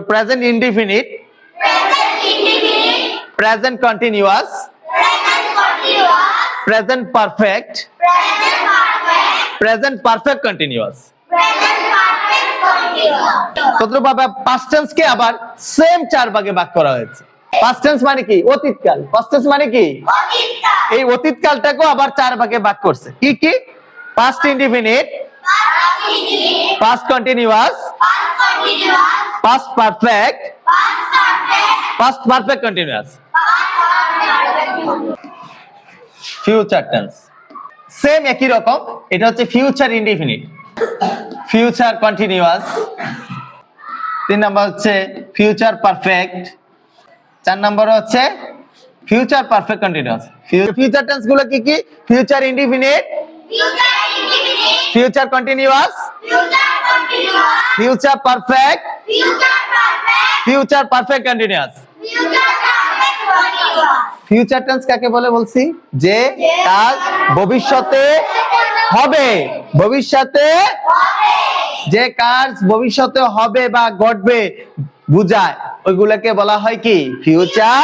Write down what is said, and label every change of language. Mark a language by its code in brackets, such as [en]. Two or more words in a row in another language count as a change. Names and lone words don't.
[en] present indefinite, present continuous, present perfect, present perfect continuous. [bn] তদ্রুপভাবে [en] past tense [bn] কে আবার সেম চার ভাগে ভাগ করা হয়েছে। [en] past tense [bn] মানে কি? অতীতকাল। [en] past tense [bn] মানে কি? এই অতীতকালটাকেও আবার চার ভাগে ভাগ করছে। কি কি? [en] Past indefinite, past continuous, past perfect, past perfect continuous, future tense. [bn] সেম একই রকম। এটা হচ্ছে [en] future indefinite, future continuous. [bn] তিন নম্বর হচ্ছে [en] future perfect. [bn] চার নম্বর হচ্ছে [en] future perfect continuous. future tense [bn] গুলো কি কি? [en] future indefinite, future continuous, future perfect, future perfect continuous. future tense [bn] কাকে বলে বলছি? যে কাজ ভবিষ্যতে হবে। ভবিষ্যতে যে কাজ ভবিষ্যতে হবে বা ঘটবে বুঝায়, ওইগুলোকে বলা হয় কি ফিউচার।